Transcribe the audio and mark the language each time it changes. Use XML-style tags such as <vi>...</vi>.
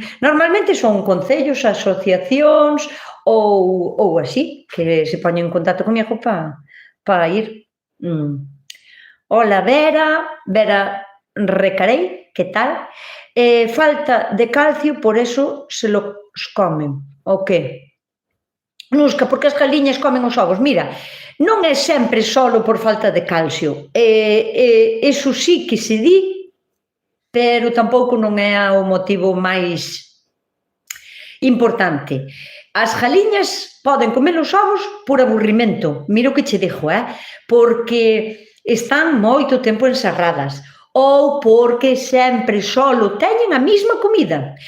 <gl>Normalmente son concellos, asociacións ou así, que se poñen en contacto comigo para para ir.</gl> <es>Hola, Vera Recarey, ¿qué tal? Falta de calcio, por eso se los comen.</es> <gl>O qué? Nusca, porque as galiñas comen os ovos. Mira, non é sempre solo por falta de calcio. Eso sí que se di, pero tampouco non é o motivo máis importante. As galiñas poden comer os ovos por aburrimento. Mira o que che dixo, porque están moito tempo encerradas ou porque sempre solo teñen a mesma comida.</gl>